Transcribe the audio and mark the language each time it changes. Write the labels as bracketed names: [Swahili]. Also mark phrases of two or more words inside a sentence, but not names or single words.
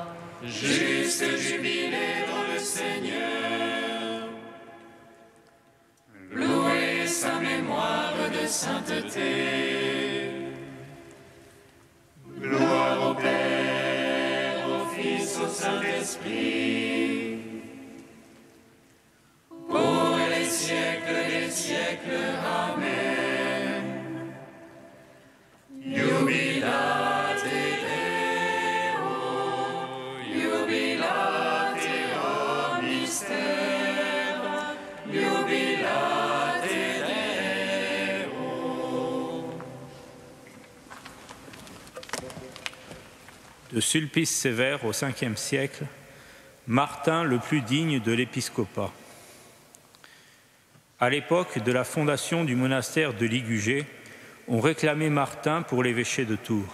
[French] Juste jubilé dans le Seigneur, louez sa mémoire de sainteté. Gloire au Père, au Fils, au Saint-Esprit, pour les siècles des siècles. Amen. [Latin] Jubilate Deo, jubilate o mystère, jubilate Deo. [French] De Sulpice Sévère au 5e siècle, Martin le plus digne de l'épiscopat. À l'époque de la fondation du monastère de Ligugé, on réclamait Martin pour l'évêché de Tours.